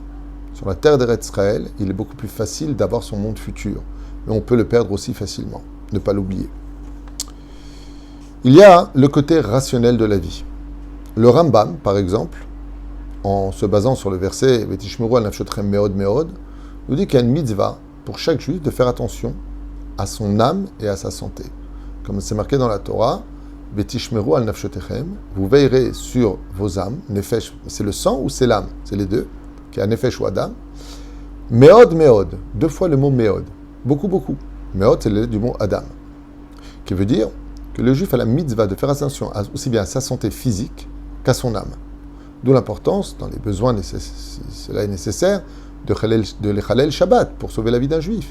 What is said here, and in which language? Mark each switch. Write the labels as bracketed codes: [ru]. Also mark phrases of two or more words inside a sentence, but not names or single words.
[fr] Sur la terre d'Eret Israël, il est beaucoup plus facile d'avoir son monde futur. Mais on peut le perdre aussi facilement, ne pas l'oublier. Il y a le côté rationnel de la vie. Le Rambam, par exemple, en se basant sur le verset « [he] ותשמרו על נפשותיכם מאוד מאוד », [fr] nous dit qu'il y a une mitzvah pour chaque juif de faire attention à son âme et à sa santé. Comme c'est marqué dans la Torah, [he] ותשמרו על נפשותיכם, [fr] vous veillerez sur vos âmes, nefesh, c'est le sang ou c'est l'âme? C'est les deux, qui est un nefesh ou adam. [he] מאוד, מאוד, [fr] deux fois le mot meod, beaucoup. Meod, c'est le du mot adam, qui veut dire que le juif a la mitzvah de faire attention aussi bien à sa santé physique qu'à son âme. D'où l'importance, dans les besoins, cela est nécessaire, de l' [he] חילול שבת [fr] pour sauver la vie d'un juif.